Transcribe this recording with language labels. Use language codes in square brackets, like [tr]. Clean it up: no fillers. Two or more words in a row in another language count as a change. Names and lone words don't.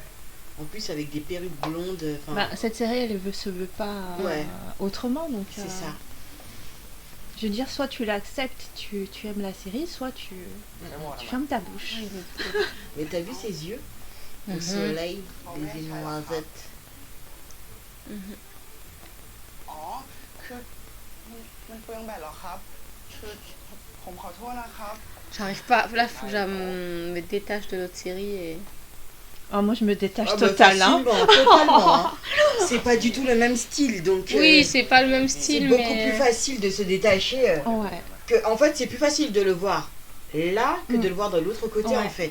[fr] En plus avec des perruques blondes. Bah, cette série elle se veut pas autrement donc. C'est ça. Je veux dire, soit tu l'acceptes, tu aimes la série, soit tu fermes ta bouche. Mais t'as vu ses yeux? Le soleil, les noisettes. [th] อ๋อ คือมันเปลืองแบตเหรอครับ คือผมขอโทษนะครับ [fr] J'arrive pas. Là, faut que je me détache de l'autre série et. Oh, moi je me détache Bah, totalement. Totalement. Hein. C'est pas du tout le même style donc. Oui, c'est pas le même style, c'est beaucoup plus facile de se détacher. Ouais. Que, en fait, c'est plus facile de le voir là que de le voir de l'autre côté en fait.